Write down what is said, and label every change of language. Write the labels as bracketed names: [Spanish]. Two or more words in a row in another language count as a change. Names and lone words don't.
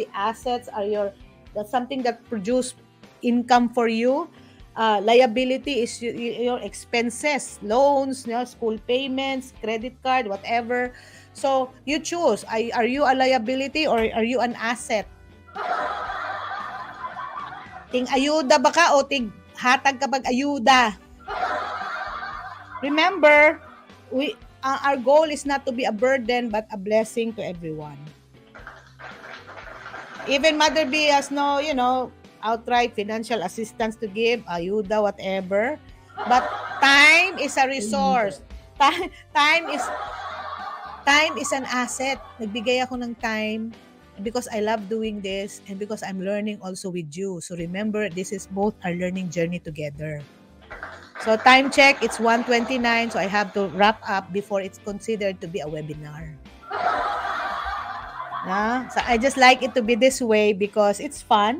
[English] Assets are that's something that produce income for you. Liability is your expenses, loans, school payments, credit card, whatever. So you choose. Are you a liability or are you an asset? [Hiligaynon] Ting ayuda ba ka o ting hatag kapag ayuda? [English] Remember, our goal is not to be a burden but a blessing to everyone. Even Mother B has no, outright financial assistance to give, ayuda, whatever. But time is a resource. Time, time is time is an asset. [Filipino] Nagbigay ako ng [English] time because I love doing this and because I'm learning also with you. So remember, this is both our learning journey together. So time check, it's 1:29, so I have to wrap up before it's considered to be a webinar. So I just like it to be this way because it's fun.